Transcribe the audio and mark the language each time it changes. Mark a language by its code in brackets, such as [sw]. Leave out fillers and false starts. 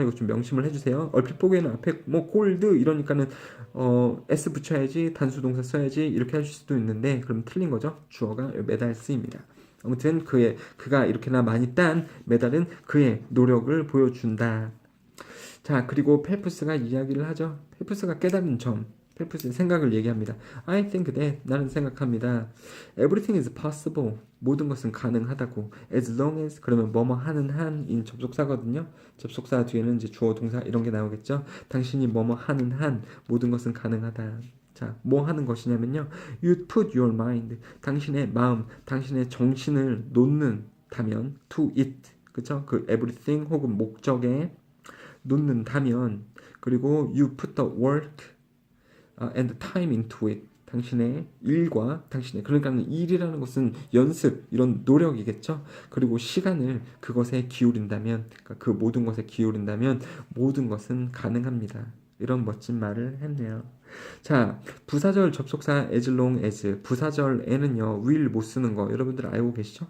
[ko] 이거 좀 명심을 해주세요. 얼핏 보기에는 앞에 뭐 골드 이러니까는 s 붙여야지 단수 동사 써야지 이렇게 하실 수도 있는데 그럼 틀린 거죠? 주어가 medals입니다. 아무튼 그가 이렇게나 많이 딴 메달은 그의 노력을 보여준다. 자, 그리고 펠프스가 이야기를 하죠. 펠프스가 깨달은 점. 펠프스의 생각을 얘기합니다. [en] I think that [ko] 나는 생각합니다. [en] Everything is possible. [ko] 모든 것은 가능하다고. [en] As long as [ko] 그러면 뭐뭐 하는 한인 접속사거든요. 접속사 뒤에는 이제 주어 동사 이런 게 나오겠죠. 당신이 뭐뭐 하는 한 모든 것은 가능하다. 자, 뭐 하는 것이냐면요. [en] You put your mind. [ko] 당신의 마음, 당신의 정신을 놓는다면 [en] to it. [ko] 그쵸? [en] 그 everything [ko] 혹은 목적에 놓는다면 그리고 [en] you put the work and time into it. [ko] 당신의 일과 당신의 그러니까 일이라는 것은 연습 이런 노력이겠죠. 그리고 시간을 그것에 기울인다면 그러니까 그 모든 것에 기울인다면 모든 것은 가능합니다. 이런 멋진 말을 했네요. 자, 부사절 접속사 as long as 부사절에는요 will 못 쓰는 거 여러분들 알고 계시죠?